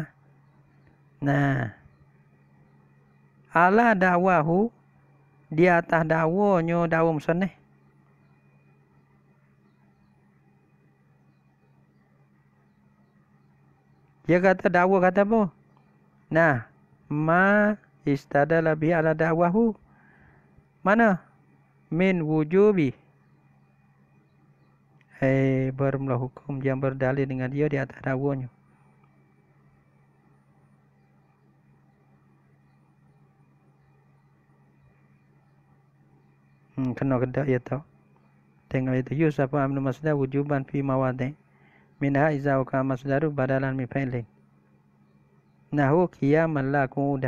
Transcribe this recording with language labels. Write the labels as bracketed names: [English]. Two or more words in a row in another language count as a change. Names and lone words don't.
[Malay] Nah. [Arabic] على دعواه [Malay] di atas dakwanya dakwa musannif. Dia kata dakwa kata apa? Nah, [Arabic] ما استدل به على دعواه. Mana? من وجوب. [Malay] Bermula hukum yang berdalil dengan dia di atas dakwanya. Kena kedak ya tak. Tengok itu [Arabic] Yusuf أمنو مصدر وجوبا في مواضع منها إذا كا مصدر بدلا من فعل. نحو قياما لا قعودا.